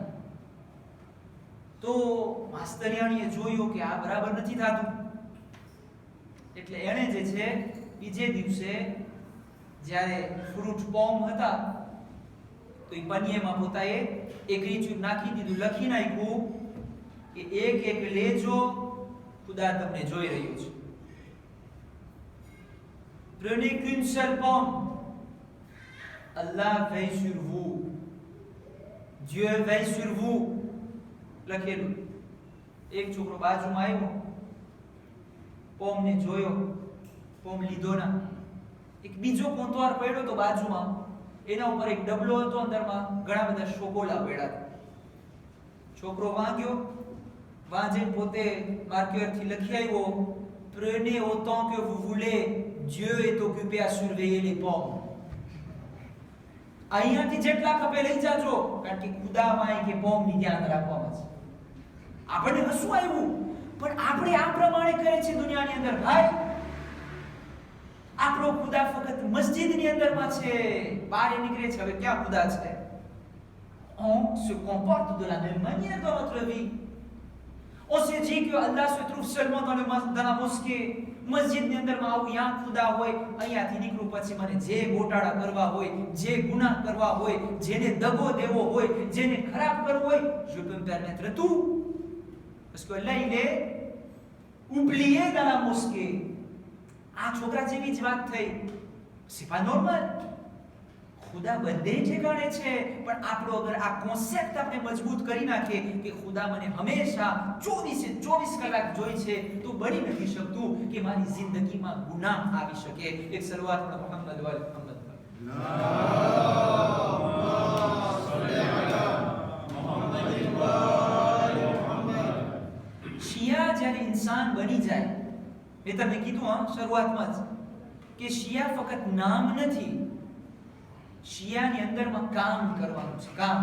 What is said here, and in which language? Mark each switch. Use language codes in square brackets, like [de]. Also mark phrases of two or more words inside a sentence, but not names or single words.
[gu] તો માસ્તરિયાણીએ જોયું કે આ બરાબર નથી થતું, એટલે એણે જે છે બીજે દિવસે જ્યારે ફ્રૂટ પોમ હતા તો એ પન્નીમાં પોતાએ એક રીચું નાખી દીધું, લખી નાખ્યું કે એક એક લેજો, ખુદા તમને જોઈ રહ્યો છે. [fr] Prenez qu'une seule pomme, Allah veille sur vous, Dieu veille sur vous. [gu] લખેલું. એક છોકરો બાજુમાં આવ્યો, પોમને જોયો, પોમ લીધો ના. એક બીજો કોંતવાર પડ્યો તો બાજુમાં, એના ઉપર એક ડબલો હતો, અંદરમાં ઘણા બધા શોકોલા પડ્યા હતા. છોકરો વાંગ્યો, વાંજીને પોતે માર્કરથી લખી આવ્યો, [fr] Prenez autant que vous voulez, Dieu est occupé à surveiller les pommes. [gu] અહીંયાથી જેટલા ખપે લઈ જાજો, કારણ કે ખુદામાં કે પોમની ધ્યાન રાખવામાં છે. આપણને હસવું આવ્યું, પણ આપણે આ પ્રમાણે કરે છે દુનિયાની અંદર. ભાઈ, આપણો ખુદા ફક્ત મસ્જિદની અંદરમાં છે, બહાર નીકળે છે હવે ક્યાં ખુદા છે? [fr] On se comporte de la même manière dans notre vie. On se dit que Allah se trouve seulement dans la mosquée. [gu] મસ્જિદની અંદરમાં આવું, યાં ખુદા હોય, અહીંયાથી નીકળું પછી મને જે ગોટાળા કરવા હોય, જે ગુનાહ કરવા હોય, જેને દગો દેવો હોય, જેને ખરાબ કરવો હોય, [fr] je peux me permettre tout. Parce que là il est oublié dans la mosquée. [gu] આ છોકરા જેવી જ વાત થઈ. [fr] c'est pas normal. [gu] ખુદા બધે ઠેકાણે છે, પણ આપણો અગર આ કોન્સેપ્ટ આપણે મજબૂત કરી નાખીએ કે ખુદા મને હંમેશા 24 કલાક જોઈ છે, તો બની નથી શકતું કે મારી જિંદગીમાં ગુનાહ આવી શકે. એક સલવાત પર [ar] محمد وآل محمد [gu] શિયા જ્યારે ઇન્સાન બની જાય, મેં તમને કીધું શરૂઆતમાં જ કે શિયા ફક્ત નામ નથી, શિયાની અંદરમાં કામ કરવાનું છે, કામ.